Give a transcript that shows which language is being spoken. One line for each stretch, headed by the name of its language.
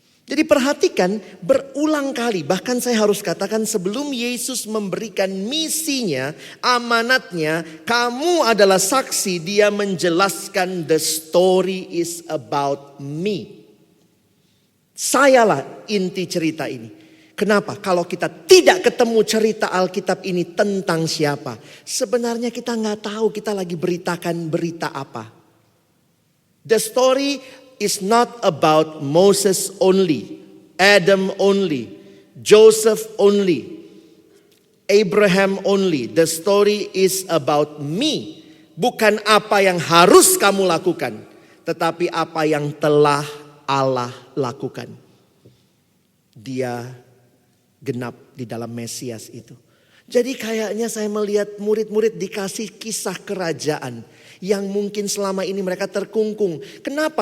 Indonesian: Jadi perhatikan berulang kali, bahkan saya harus katakan sebelum Yesus memberikan misinya, amanatnya, kamu adalah saksi, dia menjelaskan
English: the story is about me.
Indonesian: Sayalah inti cerita ini. Kenapa? Kalau kita tidak ketemu cerita Alkitab ini tentang siapa, sebenarnya kita nggak tahu kita lagi beritakan berita apa.
English: The story is not about Moses only, Adam only, Joseph only, Abraham only. The story is about me.
Indonesian: Bukan apa yang harus kamu lakukan, tetapi apa yang telah Allah lakukan. Dia genap di dalam Mesias itu. Jadi kayaknya saya melihat murid-murid dikasih kisah kerajaan yang mungkin selama ini mereka terkungkung. Kenapa?